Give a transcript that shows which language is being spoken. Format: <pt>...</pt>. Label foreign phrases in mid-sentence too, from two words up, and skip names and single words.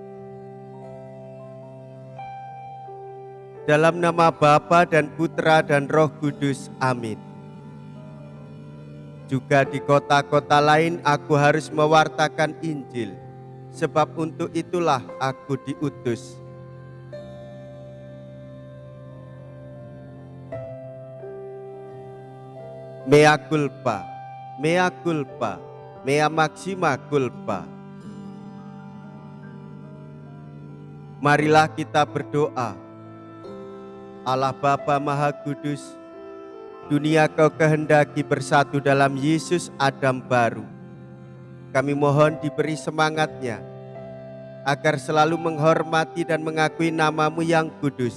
<id>Dalam nama Bapa dan Putra dan Roh Kudus, amin. Juga di kota-kota lain aku harus mewartakan Injil, sebab untuk itulah aku diutus.</id> <la>Mea culpa, mea culpa, mea maxima culpa.</la> <id>Marilah kita berdoa. Allah Bapa Maha Kudus, dunia Kau kehendaki bersatu dalam Yesus Adam baru. Kami mohon diberi semangatnya, agar selalu menghormati dan mengakui nama-Mu yang kudus.</id>